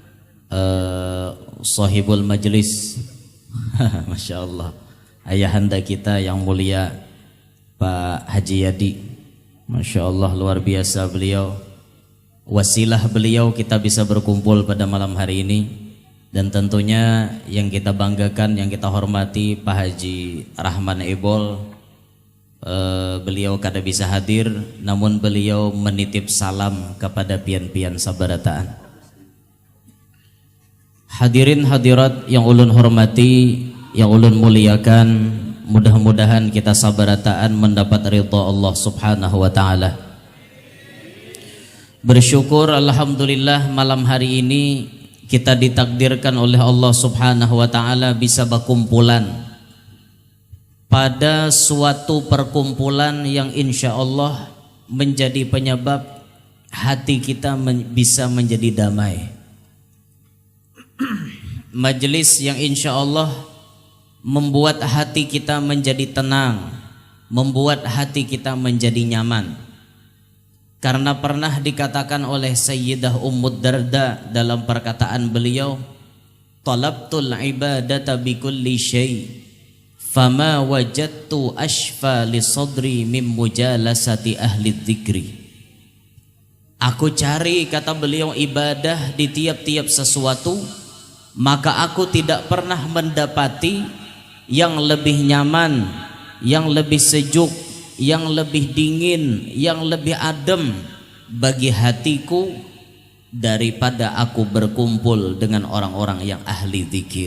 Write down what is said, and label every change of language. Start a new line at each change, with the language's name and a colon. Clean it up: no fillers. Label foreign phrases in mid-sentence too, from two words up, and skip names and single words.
Arabic: صاحب المجلس ما شاء الله,
Indonesian: ayahanda kita yang mulia Pak Haji Yadi,
Arabic: ما شاء الله
Indonesian: luar biasa beliau. Wasilah beliau kita bisa berkumpul pada malam hari ini. Dan tentunya yang kita banggakan, yang kita hormati Pak Haji Rahman Ebol, beliau kada bisa hadir, namun beliau menitip salam kepada
Banjar: pian-pian sabarataan.
Indonesian: Hadirin hadirat yang ulun hormati, yang ulun muliakan, mudah-mudahan kita sabarataan mendapat ridha Allah
Arabic: سبحانه وتعالى.
Indonesian: Bersyukur alhamdulillah malam hari ini kita ditakdirkan oleh Allah
Arabic: سبحانه وتعالى
Indonesian: bisa berkumpulan pada suatu perkumpulan yang
Arabic: إن شاء الله
Indonesian: menjadi penyebab hati kita bisa menjadi damai. Majelis yang
Arabic: إن شاء الله
Indonesian: membuat hati kita menjadi tenang, membuat hati kita menjadi nyaman. Karena pernah dikatakan oleh Sayyidah Ummud Darda dalam perkataan beliau,
Arabic: طلبت العبادة بكل شيء فما وجدت أشفى لصدري من مجالسة أهل الذكر.
Indonesian: Aku cari, kata beliau, ibadah di tiap-tiap sesuatu, maka aku tidak pernah mendapati yang lebih nyaman, yang lebih sejuk, yang lebih dingin, yang lebih adem bagi hatiku daripada aku berkumpul dengan orang-orang yang ahli zikir.